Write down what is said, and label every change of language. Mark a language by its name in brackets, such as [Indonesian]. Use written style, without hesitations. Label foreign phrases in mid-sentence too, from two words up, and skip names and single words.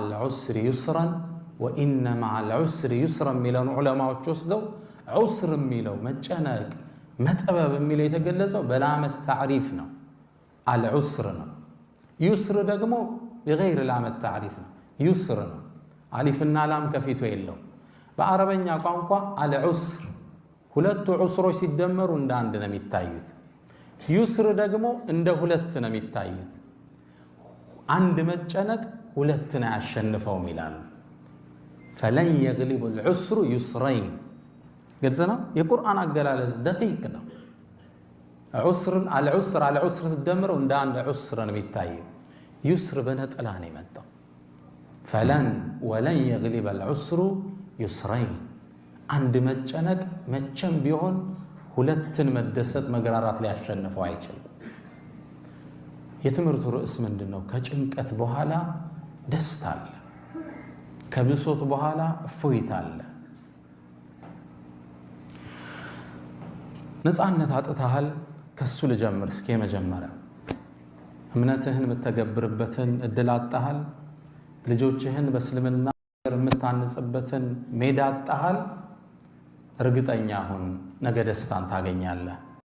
[Arabic] العسر يسرا وإن مع العسر يسرا [Amharic] የሚለውን ዑለማዎች ወስደው ዑስር የሚለው መጨነቅ መጠበብ የሚለው የተገለጸው [Arabic] بلام التعريف [Amharic] ነው፣ አልዑስር ነው። ዩስር ደግሞ [Arabic] بغير لام التعريف [Amharic] ነው፣ ዩስር ነው። አሊፍና ላም ከፊቱ የለው። በአረበኛ ቋንቋ አልዑስር ሁለቱ ዑስሮች ሲደመሩ እንደ አንድ ነው የሚታዩት። ዩስር ደግሞ እንደ ሁለት ነው የሚታዩት። አንድ መጨነቅ ሁለትን አያሸንፈውም ይላሉ። [Arabic] فلن يغلب العسر يسرين [Amharic] ግልጽ ነው። የቁርአን አገላለጽ ደቂቅ ነው። ዑስርን አልዑስር ስትደምረው እንደ አንድ ዑስር ነው የሚታየው። ዩስር በነጠላ ነው የመጣው። [Arabic] ولن يغلب العسر يسرين [Amharic] አንድ መጨነቅ መቼም ቢሆን ሁለትን መደሰት መግራራት ሊያሸንፈው አይችልም። የትምህርቱ ርዕስ ምንድነው? ከጭንቀት በኋላ ደስታ አለ፣ ከብሶት በኋላ እፎይታ አለ። ነፃነት አጥተሃል፣ ከሱ ልጀምር እስኪ። መጀመሪያ እምነትህን የምትተገብርበትን እድል አጣሃል። ልጆችህን በእስልምና የምታንጽበትን ሜዳ አጣሃል። እርግጠኛ ሁን ነገ ደስታን ታገኛለህ።